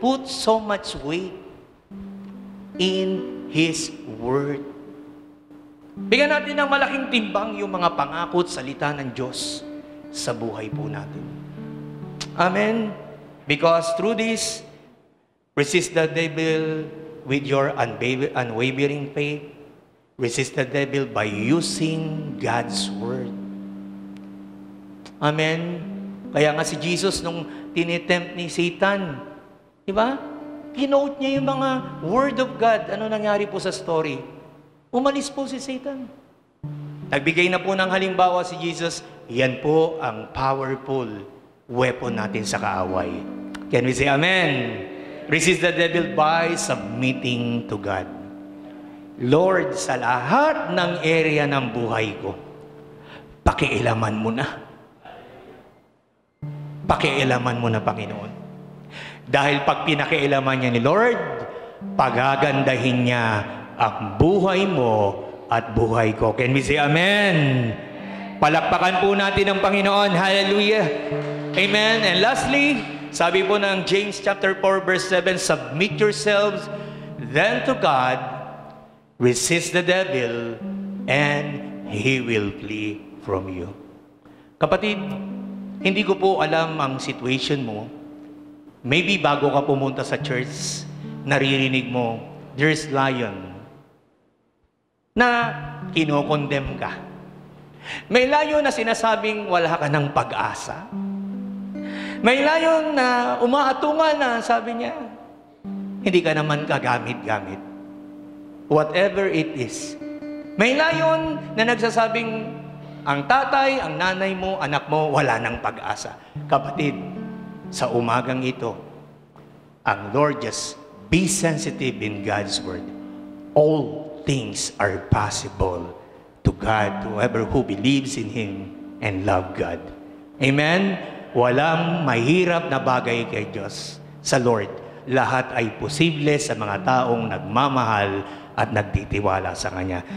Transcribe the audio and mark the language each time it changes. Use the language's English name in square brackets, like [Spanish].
[English] Put so much weight in His Word. [Filipino] Bigyan natin ng malaking timbang yung mga pangako at salita ng Diyos sa buhay po natin. Amen? [English] Because through this, resist the devil with your unwavering faith. Resist the devil by using God's Word. [Filipino] Amen? Kaya nga si Jesus, nung tinitempt ni Satan, di ba? Kinote niya yung mga Word of God. Ano nangyari po sa story? Umalis po si Satan. Nagbigay na po ng halimbawa si Jesus, yan po ang powerful weapon natin sa kaaway. [English] Can we say amen? Resist the devil by submitting to God. [Filipino] Lord, sa lahat ng area ng buhay ko, pakialaman mo na. Pakialaman mo na, Panginoon. Dahil pag pinakialaman niya ni Lord, pagagandahin niya ang buhay mo at buhay ko. [English] Can we say amen? [Filipino] Palakpakan po natin ang Panginoon. Hallelujah. Amen. [English] And lastly, [Filipino] sabi po ng [English] James chapter 4 verse 7, submit yourselves then to God, resist the devil, and he will flee from you. [Filipino] Kapatid, hindi ko po alam ang situation mo. Maybe bago ka pumunta sa church, naririnig mo, [English] there's lion [Filipino] na kinokondem ka. May lion na sinasabing wala ka ng pag-asa. May lion na umaatungan na sabi niya, hindi ka naman kagamit-gamit. [English] Whatever it is. [Filipino] May lion na nagsasabing, ang tatay, ang nanay mo, anak mo, wala ng pag-asa. Kapatid, sa umagang ito, ang Lord, [English] just be sensitive in God's Word. All things are possible to God, whoever who believes in Him and love God. Amen? [Filipino] Walang mahirap na bagay kay Diyos. Sa Lord, lahat ay posible sa mga taong nagmamahal at nagtitiwala sa Kanya.